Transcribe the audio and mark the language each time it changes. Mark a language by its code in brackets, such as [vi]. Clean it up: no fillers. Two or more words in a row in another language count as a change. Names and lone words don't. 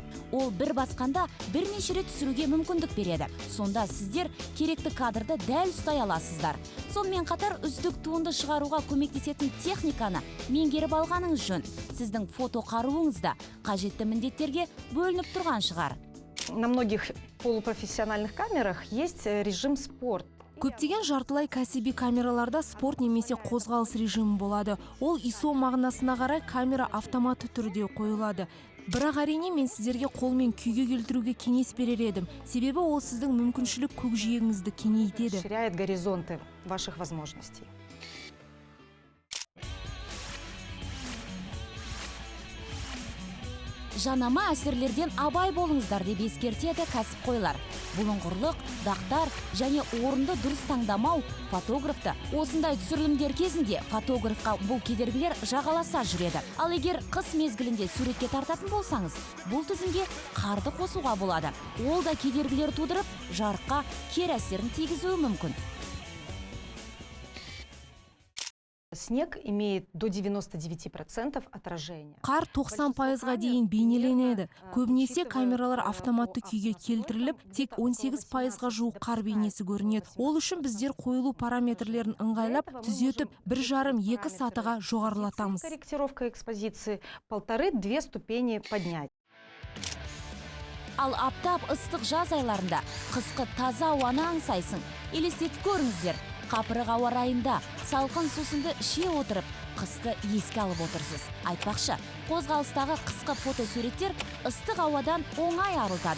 [kk] Ол бір басқанда бірнеше рет түсіруге мүмкіндік береді. Сонда сіздер керекті кадрды дәл ұстай аласыздар. Сонымен қатар үздік туынды шығаруға көмектесетін техниканы меңгеріп алғаныңыз жөн. Сіздің фото қаруыңыз да қажетті міндеттерге бөлініп тұрған шығар. [ru] на многих полупрофессиональных камерах есть режим спорт. [kk] Көптеген жартылай кәсіби камераларда спорт немесе қозғалыс режимі болады. Ол ISO мағынасына қарай камера автоматты түрде қойылады. Бірақ әрине мен сіздерге қолмен күйге келтіруге кеңес берер едім. Себебі ол сіздің мүмкіншілік көкжиегіңізді кеңейтеді. [ru] Расширяет горизонты ваших возможностей. [kk] Жанама әсерлерден абай болыңыздар деп ескертеді кәсіпқойлар. Бұлыңғырлық, дақтар және орынды дұрыс таңдамау фотографты осындай түсірілімдер кезінде фотографқа бұл кедергілер жағаласа жүреді. Ал егер қыс мезгілінде суретке тартатын болсаңыз, бұл тізімге қарды қосуға болады. Ол да кедергілер тудырып, жарыққа кері әсерін тигізуі мүмкін. [ru] Снег имеет до 99% отражения. [kk] Қар 90%-ға дейін бейнеленеді. Көбінесе камералар автоматты күйге келтіріліп, тек 18%-ға жуық қар бейнесі көрінеді. Ол үшін біздер қойылу параметрлерін ыңғайлап, түзетіп, 1,5-2 сатыға жоғарылатамыз. [ru] Корректировка экспозиции 1,5-2 ступени поднять. [kk] Ал аптап ыстық жаз айларында қысқы таза ауаны аңсайсың. Елестетіп көріңіздер. Қапырық ауа райында салқын сусынды іше отырып, қысты еске алып отырсыз. Айтпақшы, қозғалыстағы қысқы фотосуреттер ыстық ауадан оңай арылтады.